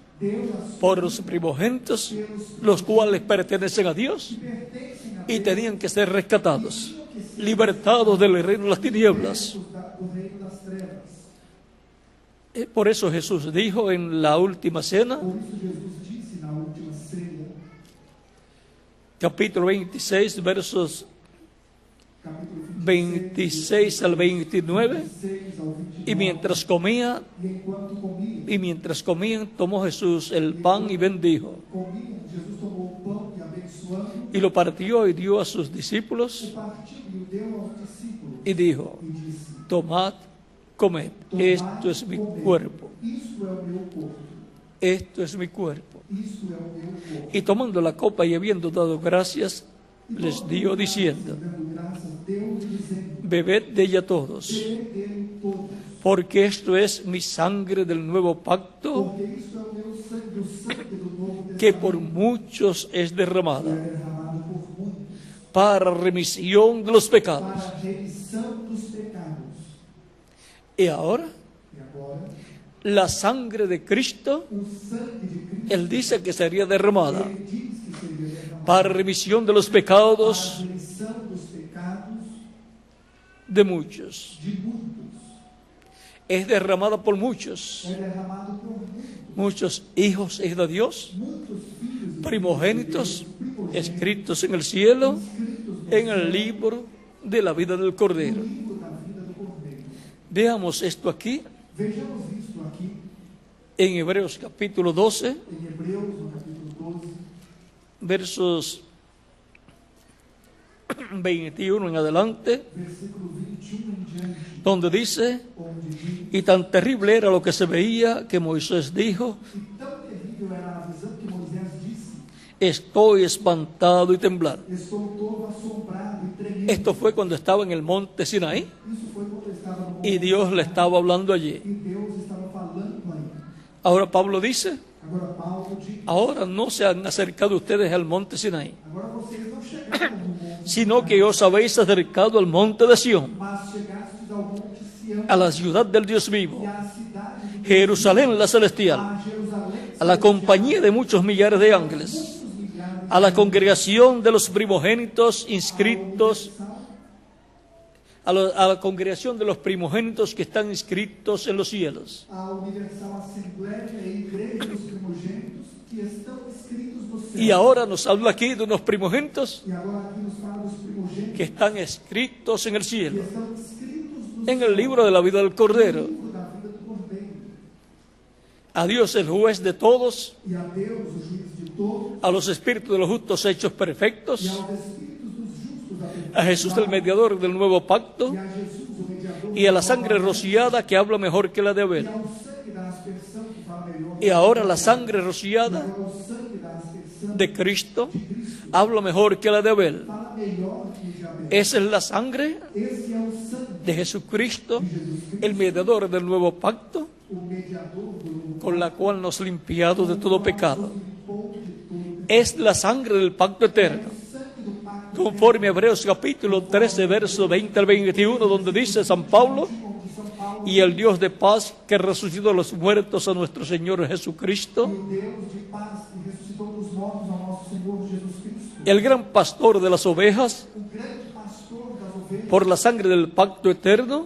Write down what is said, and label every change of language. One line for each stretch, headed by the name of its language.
Portuguese: Deu a sua
Spanish: por los primogénitos, los cuales pertenecen a Dios
Portuguese: pertencem a
Spanish: y tenían que ser rescatados, libertados del reino de las tinieblas.
Portuguese: do reino das trevas.
Spanish: Por eso Jesús dijo en la última cena,
Portuguese: Por isso Jesus disse na última ceia,
Spanish: capítulo 26, versos
Portuguese: capítulo
Spanish: 26 al 29,
Portuguese: 26 ao 29,
Spanish: y mientras comía,
Portuguese: e enquanto
Spanish: comían, tomó Jesús el pan y bendijo,
Portuguese: comia, Jesus tomou o pão e abençoando,
Spanish: y lo partió y dio a sus discípulos,
Portuguese: o partiu e o deu aos discípulos,
Spanish: y dijo:
Portuguese: e disse:
Spanish: tomad, comed, esto es mi cuerpo,
Portuguese: Isto é o meu corpo,
Spanish: esto es mi cuerpo.
Portuguese: isto é o meu corpo.
Spanish: Y tomando la copa y habiendo dado gracias, les dio diciendo:
Portuguese: Dando graças, deu dizendo:
Spanish: bebed de ella todos,
Portuguese: Bebei dele todos,
Spanish: porque esto es mi sangre del nuevo pacto,
Portuguese: porque isto é o meu sangue, o sangue do novo
Spanish: que por
Portuguese: testamento,
Spanish: muchos es
Portuguese: que
Spanish: derramada
Portuguese: é derramado por muitos,
Spanish: para remisión de los pecados.
Portuguese: para a remissão dos pecados.
Spanish: Y ahora,
Portuguese: E agora,
Spanish: la sangre de Cristo,
Portuguese: o sangue de Cristo,
Spanish: Él dice que sería derramada
Portuguese: ele diz que seria derramado
Spanish: para remisión de los
Portuguese: para a
Spanish: pecados
Portuguese: remissão dos pecados
Spanish: de muchos.
Portuguese: de muitos.
Spanish: Es derramada por muchos,
Portuguese: É derramado por
Spanish: muchos hijos de Dios,
Portuguese: muitos filhos e
Spanish: primogénitos,
Portuguese: filhas de Deus, primogênitos,
Spanish: escritos en el cielo,
Portuguese: inscritos no
Spanish: en el
Portuguese: céu,
Spanish: libro de la vida del Cordero.
Portuguese: no livro da vida do Cordeiro.
Spanish: Veamos esto aquí
Portuguese: Vejamos isto aqui
Spanish: en Hebreos capítulo 12,
Portuguese: em Hebreus, no capítulo 12,
Spanish: versos 21 en adelante,
Portuguese: versículo 21 em diante,
Spanish: donde dice:
Portuguese: onde diz:
Spanish: y tan terrible era lo que se veía que Moisés dijo:
Portuguese: e tão terrível era a visão que Moisés disse:
Spanish: estoy espantado y temblar.
Portuguese: estou todo assombrado e tremendo.
Spanish: Esto fue cuando estaba en el monte Sinaí
Portuguese: Isso foi quando estava no monte
Spanish: y Dios le estaba hablando allí.
Portuguese: e Deus estava falando aí.
Spanish: Ahora Pablo dice:
Portuguese: Agora Paulo diz:
Spanish: ahora no se han acercado ustedes al monte Sinaí,
Portuguese: agora vocês não chegaram no monte,
Spanish: sino que os habéis acercado al monte de Sión,
Portuguese: mas chegastes ao monte Sião,
Spanish: a la ciudad del Dios vivo,
Portuguese: e à cidade de Deus,
Spanish: Jerusalén la celestial,
Portuguese: a Jerusalém,
Spanish: a la compañía de muchos millares de ángeles,
Portuguese: muitos milhares,
Spanish: a la congregación de los primogénitos inscritos, a la congregación de los primogénitos que están inscritos en los cielos.
Portuguese: a universal assembleia e igreja dos primogênitos que estão escritos no céu.
Spanish: Y ahora nos habla aquí de unos primogénitos
Portuguese: E agora aqui nos fala dos primogênitos
Spanish: que están escritos en el
Portuguese: que
Spanish: cielo,
Portuguese: estão escritos no
Spanish: en el libro de la vida del Cordero.
Portuguese: livro da vida do Cordeiro.
Spanish: A Dios el juez de todos,
Portuguese: E a Deus, o juiz de todos,
Spanish: a los espíritus de los justos hechos
Portuguese: e
Spanish: perfectos,
Portuguese: aos espíritos dos justos da
Spanish: a Jesús el mediador del nuevo pacto
Portuguese: e a Jesus, o mediador,
Spanish: y a la sangre rociada que habla mejor que la de
Portuguese: e
Spanish: Abel.
Portuguese: ao sangue da aspersão que fala melhor.
Spanish: Y ahora la sangre rociada
Portuguese: Agora o sangue da aspersão
Spanish: de Cristo habla mejor que la de Abel.
Portuguese: fala melhor que o de Abel.
Spanish: Esa es la sangre
Portuguese: Esse é o sangue
Spanish: de Jesucristo,
Portuguese: de Jesus Cristo,
Spanish: el mediador del nuevo pacto,
Portuguese: o mediador do
Spanish: con la cual nos limpiado de todo pecado.
Portuguese: limpou de todo.
Spanish: Es la sangre del pacto eterno,
Portuguese: O sangue do pacto
Spanish: conforme a Hebreos capítulo 13, verso 20 al 21, donde dice San Pablo:
Portuguese: onde São Paulo,
Spanish: y el Dios de paz que resucitó a los muertos a nuestro Señor Jesucristo,
Portuguese: o Deus de paz que ressuscitou dos mortos ao nosso Senhor Jesus Cristo,
Spanish: el gran pastor de las ovejas,
Portuguese: o grande pastor das ovelhas,
Spanish: por la sangre del pacto eterno,